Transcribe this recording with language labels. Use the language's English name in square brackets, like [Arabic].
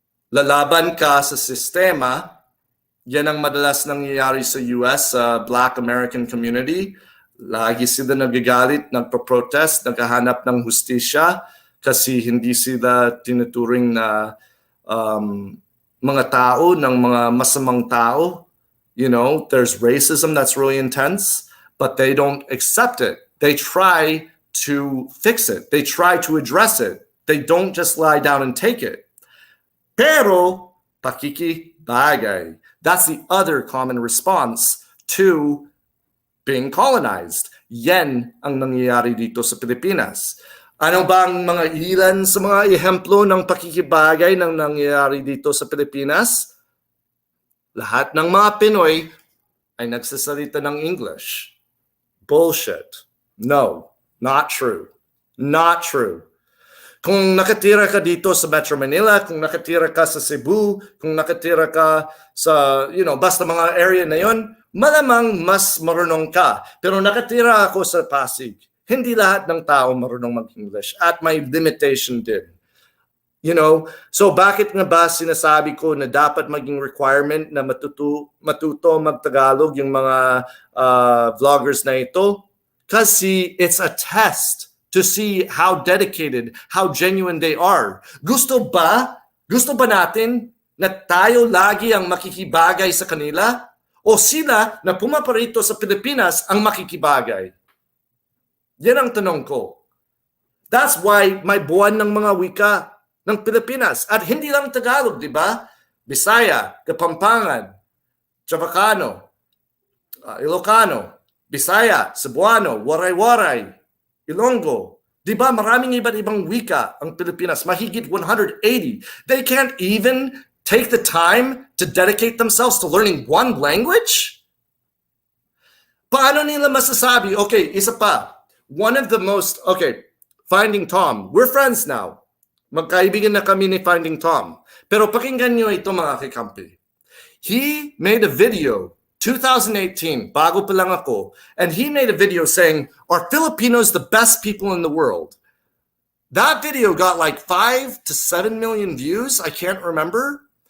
[Filipino] Lalaban ka sa sistema, yan ang madalas nangyayari sa US, sa Black American community. Lagi sila nagagalit, nagpo-protest, naghahanap ng hustisya kasi hindi sila tinuturing na mga tao, ng mga masamang tao. [English] You know, there's racism that's really intense, but they don't accept it. They try to fix it. They try to address it. They don't just lie down and take it. [Filipino] Pero, pakikibagay. [English] That's the other common response to being colonized. [Filipino] Yan ang nangyayari dito sa Pilipinas. Ano bang mga ilan sa mga ehemplo ng pakikibagay ng nangyayari dito sa Pilipinas? Lahat ng mga Pinoy ay nagsasalita ng English. [English] Bullshit. No, not true. Not true. [Filipino] Kung nakatira ka dito sa Metro Manila, kung nakatira ka sa Cebu, kung nakatira ka sa, basta mga area na yon, malamang mas marunong ka. Pero nakatira ako sa Pasig. Hindi lahat ng tao marunong mag-English at may limitation din. So bakit nga ba sinasabi ko na dapat maging requirement na matuto mag-Tagalog yung mga vloggers na ito? [English] Kasi it's a test to see how dedicated, how genuine they are. [Filipino] Gusto ba natin na tayo lagi ang makikibagay sa kanila? O sila na pumaparito sa Pilipinas ang makikibagay? Yan ang tanong ko. [English] That's why [Filipino] may buwan ng mga wika ng Pilipinas. At hindi lang Tagalog, di ba? Bisaya, Kapampangan, Chavacano, Ilocano, Bisaya, Cebuano, Waray-Waray, Ilonggo. Di ba maraming iba't ibang wika ang Pilipinas, mahigit 180. [English] They can't even take the time to dedicate themselves to learning one language? [Filipino] Paano nila masasabi? Okay, isa pa. [English] One of the most, [Filipino] Finding Tom. [English] We're friends now. [Filipino] Magkaibigan na kami ni Finding Tom. Pero pakinggan nyo ito mga kakampi. [English] He made a video 2018, [Filipino] bago pa lang ako, [English] and he made a video saying, are Filipinos the best people in the world? That video got like 5 to 7 million views, I can't remember.